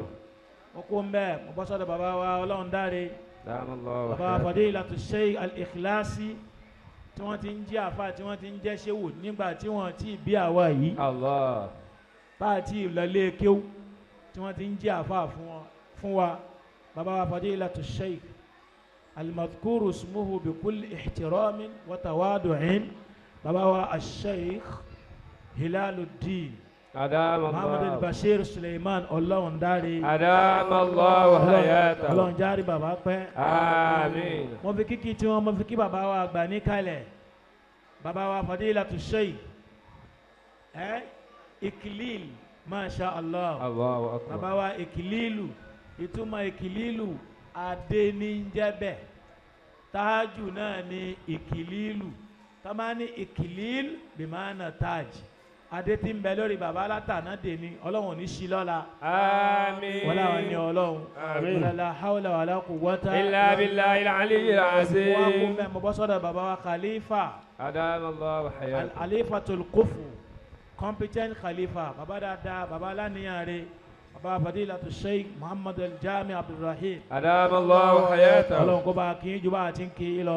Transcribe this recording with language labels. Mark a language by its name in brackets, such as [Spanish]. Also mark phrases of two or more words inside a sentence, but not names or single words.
[Yoruba] ó kó ń bẹ́ẹ̀ mo bọ́ sọ́dọ̀ bàbá wa Ọlọ́run dáre [Arabic] adamallahu [Yoruba] bàbá [Arabic] hayatahu. [Yoruba] Fadilatu Sheikh Al-Ikhlasi tí wọ́n ti ń jẹ́ àfa tí wọ́n ti ń jẹ́ ṣéwù nígbà tí wọ́n ti bí àwa yìí Allah. bá a ti lọlé kéwù tí wọ́n ti ń jẹ́ àfa fún wa bàbá wa Fadilatu Sheikh [Arabic] المذكور اسمه بكل احترام وتواضع [Yoruba] bàbá wa al-Sheikh Hilaluddin Muhammad al-Bashir Suleiman Ọlọ́run dáre [Arabic] أدام الله حياته. [Yoruba] Ọlọ́run járe bàbá pẹ́. àmín. mo fi kíkì tí wọ́n mo fi kí bàbá wa àgbà níkàlẹ̀ bàbá wa Fadilatu Sheikh Ikilil [Arabic] ما شاء الله. الله أكبر. [Yoruba] bàbá wa Ikililu ìtumọ̀ Ikililu adé ní jẹ́bẹ̀ tájù náà ní Ikililu tọ́mọ́ ní Ikilil [Arabic] بمعنى تاج [Yoruba] adé tí ń bẹ lórí bàbá látàná dé ní Ọlọ́run ní sí lọ́la. àmín. wọ́n láwọn ní Ọlọ́run. àmín. [Arabic] ولا حول ولا قوة إلا بالله العلي العظيم. [Yoruba] wọ́n kún bẹ́ẹ̀ mo bọ́ sọ́dọ̀ bàbá wa Khalifa [Arabic] أدام الله حياته. [Yoruba] Khalifatul Kufu competent Khalifa bàbá dáadáa bàbá aláníyàn rẹ̀ bàbá Fadilatu Sheikh Muhammad al-Jami Abdulrahim. [Arabic] أدام الله حياته. [Yoruba] Ọlọ́run kó bá kí ju bá a ti ń kí lọ.